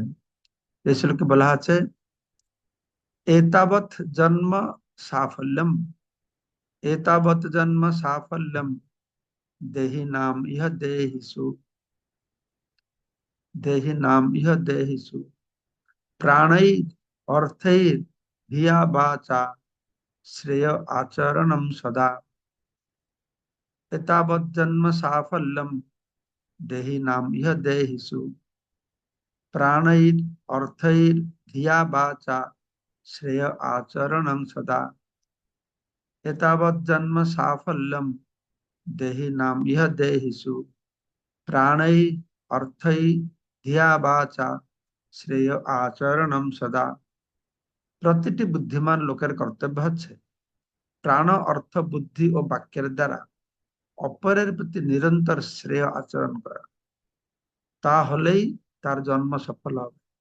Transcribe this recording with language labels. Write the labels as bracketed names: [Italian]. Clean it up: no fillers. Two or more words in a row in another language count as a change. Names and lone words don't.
[Bangla] এই শ্লোকে বলা আছে [Sanskrit] এতাবৎ জন্ম সাফল্যম, এতাবৎ জন্ম সাফল্যম দেহি নাম ইহ দেহিষু, দেহি নাম ইহ দেহিষু প্রাণৈ অর্থৈ ধিয়া বাচা শ্রেয় আচরণম সদা। एतावत् जन्म साफल्यम देहि नाम इह देहिषु प्राणैर अर्थैर धिया वाचा श्रेय आचरणं सदा। एतावत् जन्म साफल्यम देहि नाम इह देहिषु प्राणैर अर्थैर धिया वाचा শ্রেয় আচরণম সদা। [Bangla] প্রতিটি বুদ্ধিমান লোকের কর্তব্য হচ্ছে প্রাণ অর্থ বুদ্ধি ও বাক্যের দ্বারা অপরের প্রতি নিরন্তর শ্রেয় আচরণ করা, তাহলেই তার জন্ম সফল হবে।